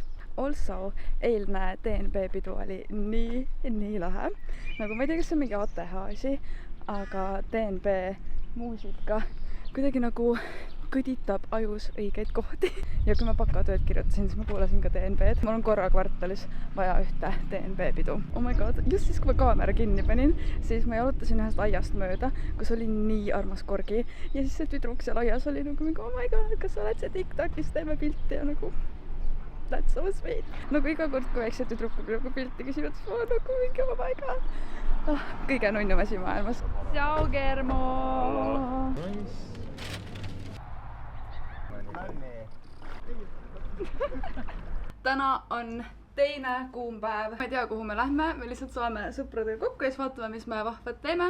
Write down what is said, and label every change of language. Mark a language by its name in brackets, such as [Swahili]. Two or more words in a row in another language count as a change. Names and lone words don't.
[Estonian] Also, eilne DNB pidu oli nii lahe. Nagu ma ei tea, kas see on mingi ATH asi, aga DNB muusika kuidagi nagu kõditab ajus õigeid kohti. Ja kui ma bakatööd kirjutasin, siis ma kuulasin ka DNB-d. Mul on korra kvartalis vaja ühte DNB pidu. [English] Oh my god, [Estonian] just siis kui ma kaamera kinni panin, siis ma jalutasin ühest aiast mööda, kus oli nii armas korgi. Ja siis see tüdruk seal aias oli nagu mingi, [English] oh my god, [Estonian] kas sa oled see TikTokis, teeme pilti ja nagu... [English] That's so sweet. [Estonian] Nagu iga kord, kui väiksed tüdrukud nagu pilti küsivad, siis ma nagu mingi, [English] oh my god. [Estonian] Kõige nunnum asi maailmas. Tšau, Germo! Täna on teine kuum päev. Ma ei tea, kuhu me lähme. Me lihtsalt saame sõpradega kokku ja siis vaatame, mis me vahvad teeme.